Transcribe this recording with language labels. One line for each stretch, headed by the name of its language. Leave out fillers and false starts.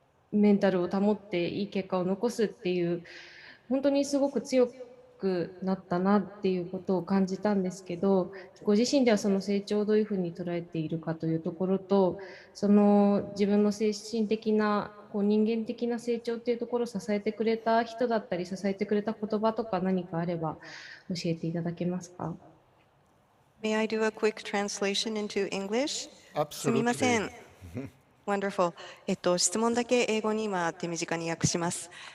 Japanese: メンタルを保っていい結果を残すっていう本当にすごく強くなったなっていうことを感じたんですけど、ご自身ではその成長をどういうふうに捉えているかというところと、その自分の精神的な人間的な成長っていうところを支えてくれた人だったり支えてくれた言葉とか何かあれば教えていただけますか？
English: May I do a quick translation into English?
Japanese: すみません。
English: Wonderful.
Japanese: 質問だけ英語に今手短に訳します。